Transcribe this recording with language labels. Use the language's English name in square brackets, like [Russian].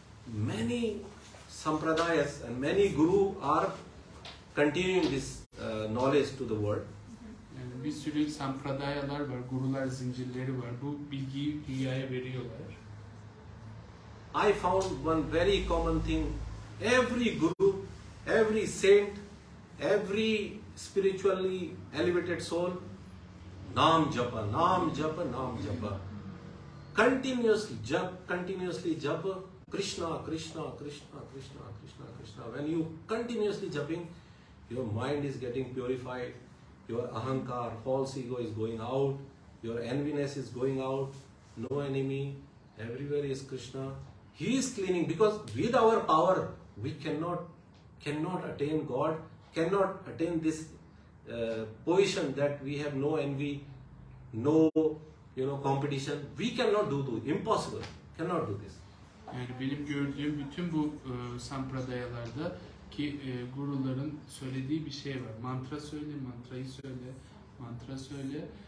[English] Many sampradayas and many guru are continuing this knowledge to the world. [Turkish] Yani bir sürü sampradayalar var, gurular zincirleri var. Bu bilgiyi dünyaya veriyorlar. [English] I found one very common thing. Every guru, every saint, every spiritually elevated soul, Naam Japa, Naam Japa, Naam Japa. Continuously japa, Krishna, Krishna, Krishna, Krishna, Krishna, Krishna. When you continuously japping, your mind is getting purified, your ahankar, false ego is going out, your enviness is going out, no enemy, everywhere is Krishna. He is cleaning, because with our power we cannot attain God, cannot attain this position that we have no envy, no competition. We cannot do impossible, cannot do this. [Turkish] Yani benim gördüğüm bütün bu sampradayalarda ki guruların söylediği bir şey var. Mantra söyle, mantrayı söyle, mantra söyle.